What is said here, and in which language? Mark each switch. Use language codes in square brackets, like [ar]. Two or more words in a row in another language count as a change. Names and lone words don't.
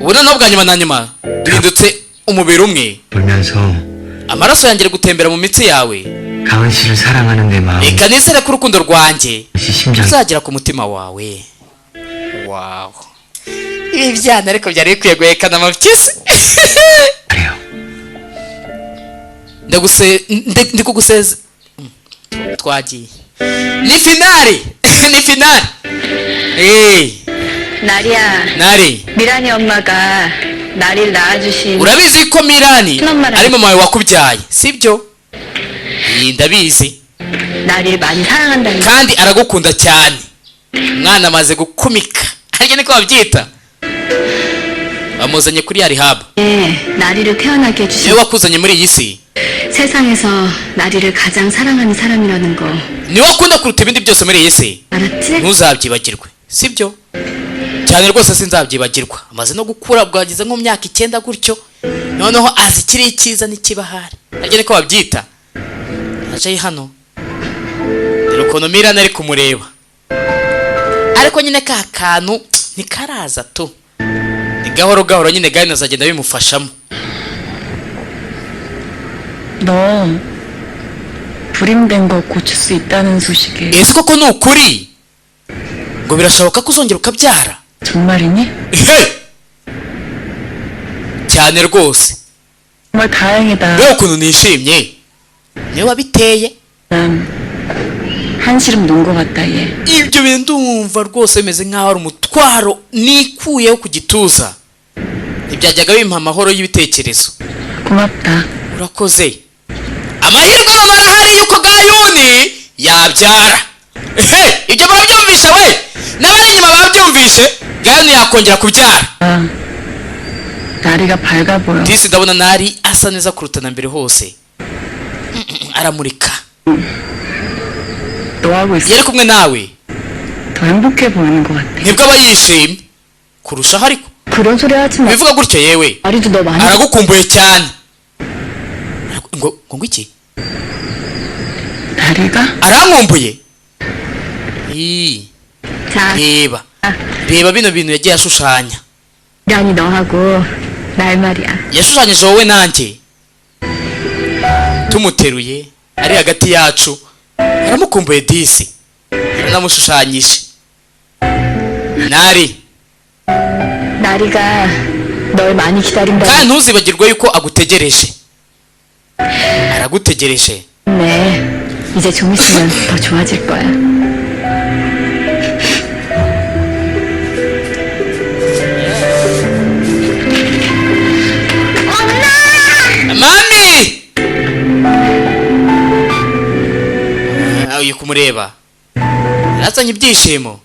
[rw] ubu noneho bwa nyuma na nyuma duhindutse umubiri umwe. [ko] 돌면서 [rw] amaraso yanjye ari gutembera mu mitsi yawe. [ko] 가은 씨를 사랑하는 내 마음이 [rw] reka nizere ko urukundo rwanjye [ko] 심장 [rw] ruzagera ku mutima wawe. wow, ibi byana ariko byari bikwiye guhekana amapyisi. [ko] 그래요. [rw] ndikuguseze twagiye ni finali. ni finali. [ko] 나리야, [rw] nari [ko] 미란이 엄마가 나리를 낳아주신 [rw] urabizi ko mirani Mama. ari mama wawe wakubyaye sibyo? ndabizi [ko] 나리를 많이 사랑한다는 [rw] kandi aragukunda cyane. umwana amaze gukumika ariko niko babyita. bamuzanye kuri ya rehab. [ko] 게 나리를 태어나게 [rw] niwe [ko] 해주신 [rw] wakuzanye muri iyi si. [ko] 세상에서 나리를 가장 사랑하는 사람이라는 거 [rw] niwe wakunda kuruta ibindi byose muri iyi si. [ko] 알았지? [rw] ntuzabyibagirwe sibyo? cyane rwose sinzabyibagirwa. amaze no gukura bwagize nko mu myaka 9 gutyo, noneho azi ikiri icyiza n'ikibahari ariko niko babyita. aje hano dore ukuntu mirana ari kumureba, ariko nyine ka kantu ntikaraza tu, ni gahoro gahoro nyine gahini azagenda bimufashamo. [ko] 너 불임된 거 고칠 수 있다는 소식에 [rw] ese koko ni ukuri ngo birashoboka ko uzongera ukabyara? [ko] 정말이니? [rw] cyane rwose. [ko] 정말 다행이다. [rw] wewe ukuntu nishimye niwe wabiteye. [ko] 난 한시름 놓은 거 같다 얘. [rw] ibyo bintu ndumva rwose bimeze nk'aho ari umutwaro nikuyeho ku gituza. ntibyajyaga bimpa amahoro y'ibitekerezo. [ko] 고맙다. [rw] urakoze. amahirwe none arahari yuko gayuni yabyara. ibyo murabyumvishe we, n'abari inyuma babyumvishe. gayuni yakongera kubyara. [ko] 아, 나리가 밝아 보여. [rw] disi ndabona nari asa neza kuruta na mbere hose. aramurika. [ko] 너하고 있어. [rw] yari kumwe nawe [ko] 더 행복해 보이는 것 같아. [rw] nibwo aba yishimye kurushaho. ariko [ko] 그런 소리 하지 마. [rw] bivuga gutyo yewe [ko] 나리도 너 많이 [rw] aragukumbuye cyane. ngo iki? [ko] 나리가? [rw] arankumbuye. [ko] 자, [rw] reba reba bino bintu yagiye ashushanya. [ko] 미란이 너하고 날 말이야. [rw] yashushanyije wowe nanjye tumuteruye ari hagati yacu. aramukumbuye disi, aranamushushanyije. nari [ko] 나리가 널 많이 기다린다. [rw] kandi ntuzibagirwe yuko agutegereje. aragutegereje. [ko] 네, 이제 좀 있으면 더 좋아질 거야. [rw] mami uyu kumureba yazanye ibyishimo.